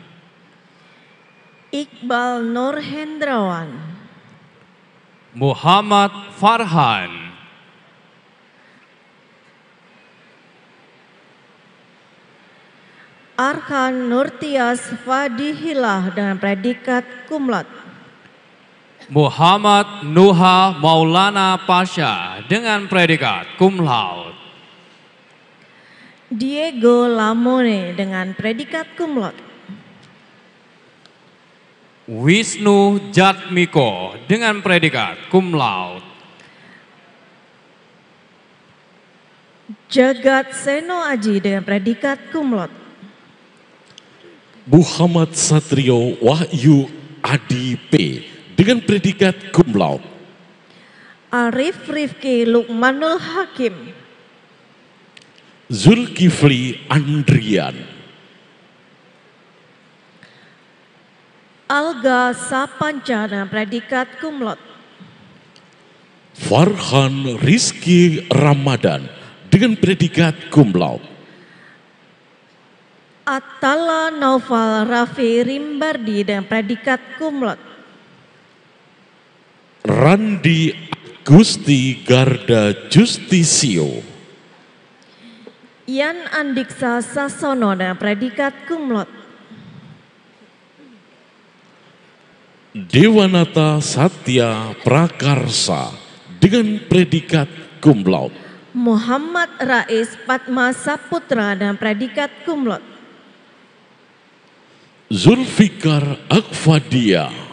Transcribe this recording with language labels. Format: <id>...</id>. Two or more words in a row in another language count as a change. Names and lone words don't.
<id>Iqbal Nur Hendrawan, Muhammad Farhan, Arkan Nurtias Fadihilah dengan predikat</id> <la>cum laude.</la> <id>Muhammad Nuha Maulana Pasha dengan predikat</id> <la>cum laude.</la> <id>Diego Lamone dengan predikat</id> <la>cum laude.</la> <id>Wisnu Jatmiko dengan predikat</id> <la>cum laude.</la> <id>Jagat Seno Aji dengan predikat</id> <la>cum laude.</la> <id>Muhammad Satrio Wahyu Adi P dengan predikat</id> <la>cum laude.</la> <id>Arif Rifki Lukmanul Hakim, Zulkifli Andrian, Alga Sapanca dengan predikat</id> <la>cum laude.</la> <id>Farhan Rizky Ramadan dengan predikat</id> <la>cum laude.</la> <id>Atala Naufal Raffi Rimbardi dengan predikat</id> <la>cum laude.</la> <id>Randi Gusti Garda Justisio, Yan Andiksa Sasono dengan predikat</id> <la>cum laude.</la> <id>Dewanata Satya Prakarsa dengan predikat</id> <la>cum laude.</la> <id>Muhammad Rais Padma Saputra dengan predikat</id> <la>cum laude.</la> <id>Zulfikar Akfadia,</id>